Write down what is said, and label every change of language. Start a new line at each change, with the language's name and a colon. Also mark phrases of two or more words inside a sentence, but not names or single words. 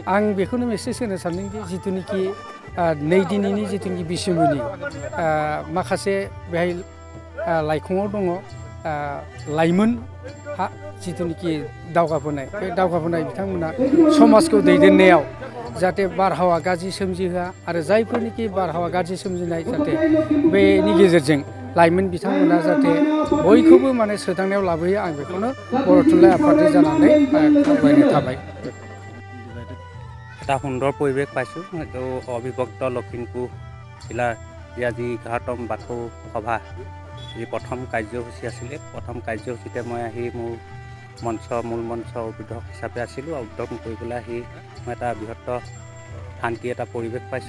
Bodo: आं बेखौनो मेसेज होनो सानदोंदि जिथुनिखि नै दिनैनि जिथुनिखि बिसम्बिनि माखासे बेहाय लाइखङाव दङ लाइमोन जिथुनिखि दावगाबोनाय, बे दावगाबोनाय बिथांमोना समाजखौ दैदेननायाव जाहाथे बारहावा गाज्रि सोमजिहोआ आरो जायफोरनिखि बारहावा गाज्रि सोमजिनाय जाहाथे बेनि गेजेरजों लाइमोन बिथांमोना जाहाथे बयखौबो माने सोदांनायाव लाबोयो। आं बेखौनो बर' थुनलाइ आफादनि जानानै खावलायनाय थाबाय।
Assamese: এটা সুন্দৰ পৰিৱেশ পাইছোঁ। এইটো অবিভক্ত লখিমপুৰ জিলাৰ আজি 11তম বাথৌ সভা যি প্ৰথম কাৰ্যসূচী আছিলে। প্ৰথম কাৰ্যসূচীতে মই আহি মোৰ মূল মঞ্চ উদ্বোধক হিচাপে আছিলোঁ। উদ্বোধন কৰিবলৈ আহি মই এটা বৃহত্তৰ শান্তি এটা পৰিৱেশ পাইছোঁ।